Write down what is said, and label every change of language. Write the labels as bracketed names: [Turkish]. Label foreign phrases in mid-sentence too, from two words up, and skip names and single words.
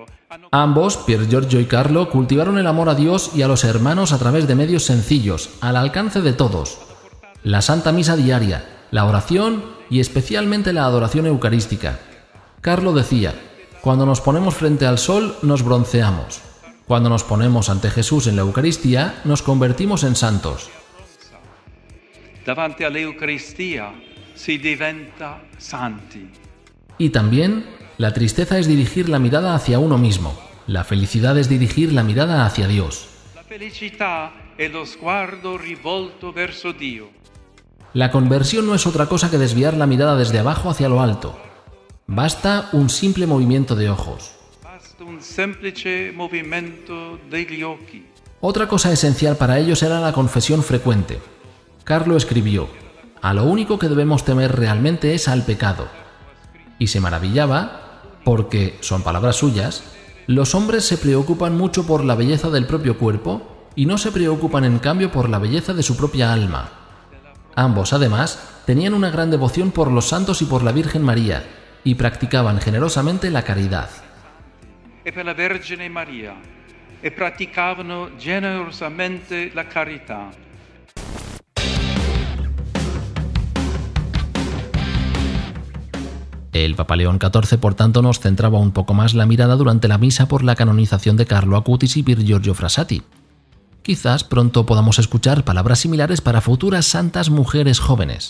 [Spanish] Ambos, Pier Giorgio y Carlo, cultivaron el amor a Dios y a los hermanos a través de medios sencillos, al alcance de todos. La Santa Misa diaria, la oración y especialmente la adoración eucarística. Carlo decía, cuando nos ponemos frente al sol nos bronceamos. Cuando nos ponemos ante Jesús en la Eucaristía nos convertimos en santos. [Italian] davanti all'Eucaristia si diventa santi. [Spanish] Y también, la tristeza es dirigir la mirada hacia uno mismo. La felicidad es dirigir la mirada hacia Dios. [Italian] La felicità è lo sguardo rivolto verso Dio. [Spanish] La conversión no es otra cosa que desviar la mirada desde abajo hacia lo alto. Basta un simple movimiento de ojos. [Italian] Basta un semplice movimento degli occhi. [Spanish] Otra cosa esencial para ellos era la confesión frecuente. Carlo escribió, a lo único que debemos temer realmente es al pecado. Y se maravillaba porque, son palabras suyas, los hombres se preocupan mucho por la belleza del propio cuerpo y no se preocupan en cambio por la belleza de su propia alma. Ambos, además, tenían una gran devoción por los santos y por la Virgen María y practicaban generosamente la caridad. [Italian] E per la Vergine Maria, e praticavano generosamente la carità. [Spanish] El Papa León XIV, por tanto, nos centraba un poco más la mirada durante la misa por la canonización de Carlo Acutis y Pier Giorgio Frassati. Quizás pronto podamos escuchar palabras similares para futuras santas mujeres jóvenes.